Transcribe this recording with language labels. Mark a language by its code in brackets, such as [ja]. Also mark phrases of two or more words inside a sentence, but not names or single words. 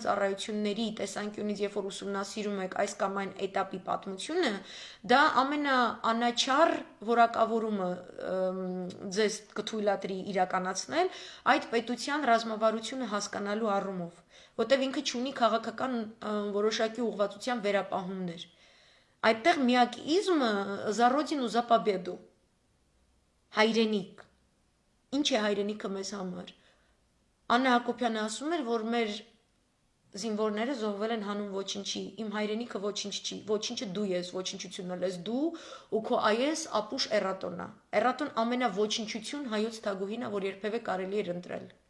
[hy] ծառայությունների տեսանկյունից, երբ որ ուսումնասիրում եք այս կամ այն էտապի պատմությունը, դա ամենաանաչառ որակավորումը ձեզ կթույլատրի իրականացնել այդ պետության ռազմավարությունը հասկանալու առումով, որտեղ ինքը չունի քաղաքական որոշակի ուղղվածության վերապահումներ։ Այդտեղ միակ իզմը [ru] за родину за победу։ [hy] Հայրենիք։ Ինչ է հայրենիքը մեզ համար։ Աննա Հակոբյանը ասում էր, որ մեր զինվորները զոհվել են հանուն ոչինչի, իմ հայրենիքը ոչինչ չի, ոչինչը դու ես, ոչնչությունը ես դու ու քո այես ապուշ էրատոնա։ Էրատոն ամենավոչնչություն հայոց թագուհին է, որ երբևէ կարելի էր ընտրել։